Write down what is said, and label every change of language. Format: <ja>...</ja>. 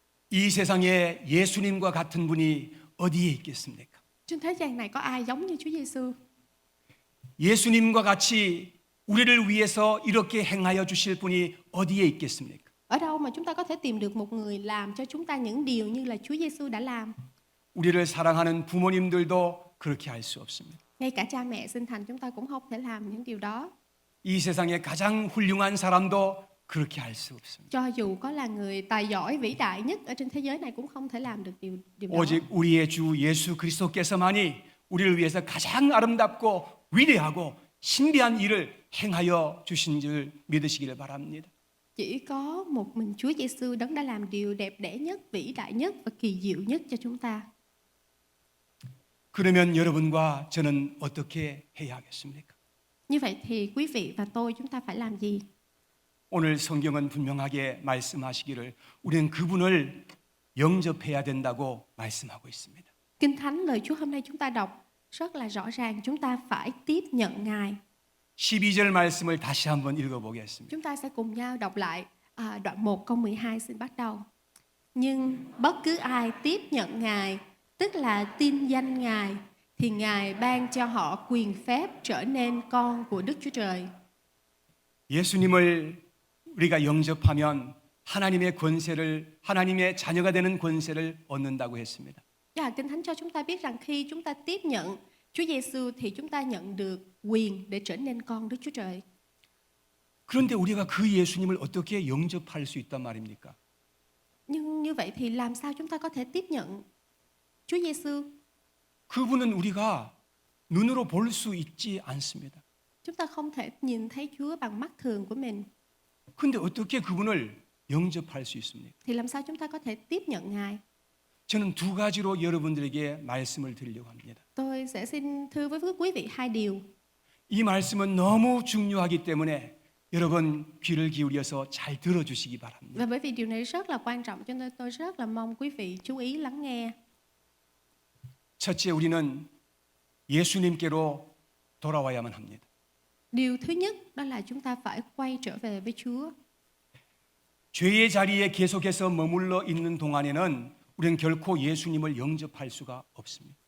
<ko>이 세상에 예수님과 같은 분이 어디에 있겠습니까?</ko> <vi>Trên thế gian này có ai giống như Chúa Giêsu?</vi> <ko>예수님과 같이 우리를 위해서 이렇게 행하여 주실 분이 어디에 있겠습니까?</ko> <vi>Ở đâu mà chúng ta có thể tìm được một người làm cho chúng ta những điều như là Chúa Giêsu đã làm?</vi> <ko>우리를 사랑하는 부모님들도 그렇게 할 수 없습니다.</ko> <vi>Ngay cả cha mẹ sinh thành chúng ta cũng không thể làm những điều đó.</vi> <ko>이 세상에 가장 훌륭한 사람도 그렇게 할 수 없습니다.</ko> <vi>Cho dù có là người tài giỏi vĩ đại nhất ở trên thế giới này cũng không thể làm được điều đó.</vi> <ko>오직 우리의 주 예수 그리스도께서만이 우리를 위해서 가장 아름답고 위대하고 신비한 일을 행하여 주신 줄 믿으시기를 바랍니다.</ko> <vi>Chỉ có một mình Chúa Giêsu đấng đã làm điều đẹp đẽ nhất, vĩ đại nhất và kỳ diệu nhất cho chúng ta.</vi> <ko>그러면 여러분과 저는 어떻게 해야 하겠습니까?</ko> <vi>Như vậy thì quý vị và tôi chúng ta phải làm gì?</vi> <ko>오늘 성경은 분명하게 말씀하시기를 우리는 그분을 영접해야 된다고 말씀하고 있습니다.</ko> <vi>Kinh Thánh lời Chúa hôm nay chúng ta đọc rất là rõ ràng, chúng ta phải tiếp nhận Ngài.</vi> <ko>12절 말씀을 다시 한번 읽어보겠습니다.</ko> <vi>Chúng ta sẽ cùng nhau đọc lại đoạn 1 câu 12 xin bắt đầu. Nhưng bất cứ ai tiếp nhận Ngài, tức là tin danh Ngài, thì Ngài ban cho họ quyền phép trở nên con của Đức Chúa Trời.</vi> <ko>예수님을 우리가 영접하면 하나님의 권세를 하나님의 자녀가 되는 권세를 얻는다고 했습니다.</ko> <vi>Và Kinh Thánh cho chúng ta biết rằng khi chúng ta tiếp nhận Chúa Giêsu thì chúng ta nhận được quyền để trở nên con Đức Chúa Trời.</vi> <ko>그런데 우리가 그 예수님을 어떻게 영접할 수 있단 말입니까?</ko> <vi>Nhưng như vậy thì làm sao chúng ta có thể tiếp nhận Chúa Giêsu?</vi> <ko>그분은 우리가 눈으로 볼 수 있지 않습니다.</ko> <vi>Chúng ta không thể nhìn thấy Chúa bằng mắt thường của mình.</vi> <ko>그런데 어떻게 그분을 영접할 수 있습니까?</ko> <vi>Thì làm sao chúng ta có thể tiếp nhận Ngài?</vi> <ko>저는 두 가지로 여러분들에게 말씀을 드리려고 합니다.</ko> <vi>Tôi sẽ xin thưa với quý vị hai điều.</vi> <ko>이 말씀은 너무 중요하기 때문에 여러분 귀를 기울여서 잘 들어주시기 바랍니다.</ko> <vi>Và bởi vì điều này rất là quan trọng cho nên tôi rất là mong quý vị chú ý lắng nghe.</vi> <ko>첫째, 우리는 예수님께로 돌아와야만 합니다.</ko> <vi>Điều thứ nhất đó là chúng ta phải quay trở về với Chúa.</vi> <ko>죄의 자리에 계속해서 머물러 있는 동안에는 우리는 결코 예수님을 영접할 수가 없습니다.</ko>